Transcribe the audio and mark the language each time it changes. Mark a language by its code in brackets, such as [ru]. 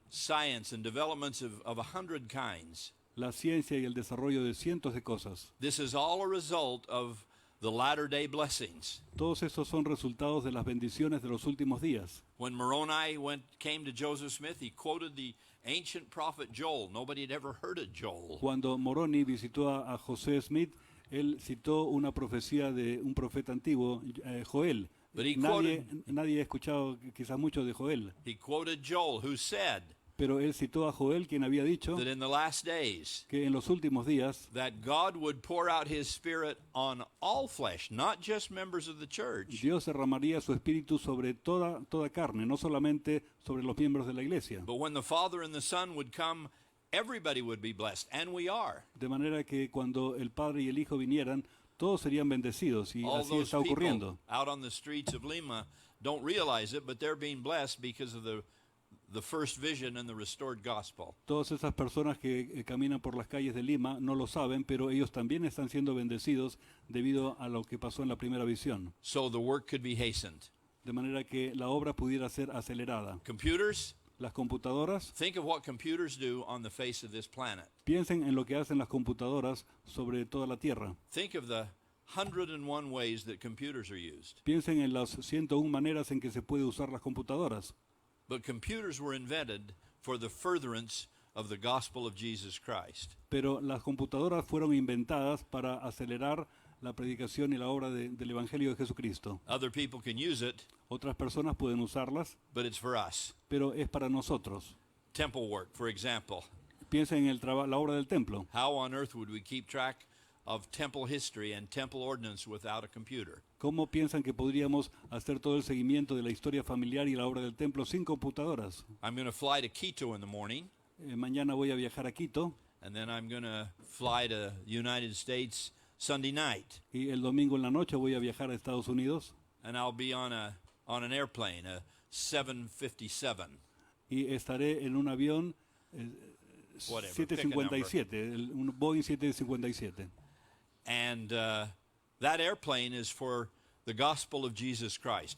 [en] science, and developments of 100 kinds. [es] la ciencia y el desarrollo de cientos de cosas. [en] This is all a result of the latter-day blessings. [es] Todos estos son resultados de las bendiciones de los últimos días. [en] When Moroni came to Joseph Smith, he quoted the ancient prophet Joel. Nobody had ever heard of Joel. [es] Cuando Moroni visitó a José Smith, él citó una profecía de un profeta antiguo, Joel. [en] But he [es] Nadie ha escuchado quizás mucho de Joel, [en] He quoted Joel, who said [es] pero él citó a Joel, quien había dicho [en] that in the last days, [es] que en los últimos días [en] that God would pour out his Spirit on all flesh, not just members of the church, [es] Dios derramaría su espíritu sobre toda carne, no solamente sobre los miembros de la iglesia. [en] but when the Father and the Son would come, everybody would be blessed, and we are. [es] De manera que cuando el Padre y el Hijo vinieran, todos serían bendecidos, y [en] All [es] así [en] those [es] está [en] people [es] ocurriendo. [en] out on the streets of Lima don't realize it, but they're being blessed because of the first vision and the restored gospel. [es] Todas esas personas que caminan por las calles de Lima no lo saben, pero ellos también están siendo bendecidos debido a lo que pasó en la primera visión. [en] So the work could be hastened. [es] De manera que la obra pudiera ser acelerada. [en] Computers, [es] Las computadoras, [en] think of what computers do on the face of this planet. [es] piensen en lo que hacen las computadoras sobre toda la Tierra. [en] Think of the 101 ways that computers are used. [es] Piensen en las 101 maneras en que se puede usar las computadoras. [en] But computers were invented for the furtherance of the gospel of Jesus Christ. [es] Pero las computadoras fueron inventadas para acelerar la predicación y la obra del Evangelio de Jesucristo. [en] Other people can use it, [es] Otras personas pueden usarlas, [en] but it's for us. [es] pero es para nosotros. [en] Temple work, for example. [es] Piensen en la obra del templo. [en] How on earth would we keep track of temple history and temple ordinance without a computer? [es] ¿Cómo piensan que podríamos hacer todo el seguimiento de la historia familiar y la obra del templo sin computadoras? [en] I'm going to fly to Quito in the morning, [es] Mañana voy a viajar a Quito [en] and then I'm going to fly to United States Sunday night, [es] y el domingo en la noche voy a viajar a Estados Unidos [en] and I'll be on an airplane, a 757. [es] y estaré en un avión [en] Whatever, pick a [es] 757, un Boeing 757. [en] And that airplane is for the gospel of Jesus Christ.